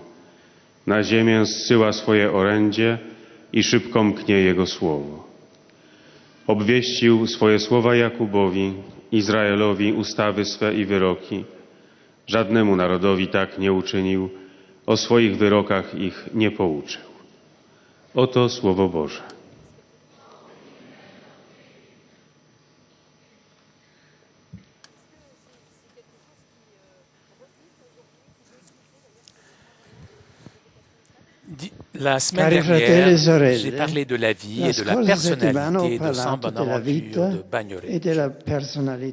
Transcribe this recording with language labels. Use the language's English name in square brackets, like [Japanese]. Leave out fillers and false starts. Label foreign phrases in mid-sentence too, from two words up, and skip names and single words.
[Polish] Na ziemię zsyła swoje orędzie i szybko mknie Jego słowo. Obwieścił swoje słowa Jakubowi, Izraelowi ustawy swe i wyroki. Żadnemu narodowi tak nie uczynił, o swoich wyrokach ich nie pouczył. Oto Słowo Boże. [French] La semaine dernière, j'ai parlé de la vie et de la personnalité de San Bonaventure de Bagnoregio.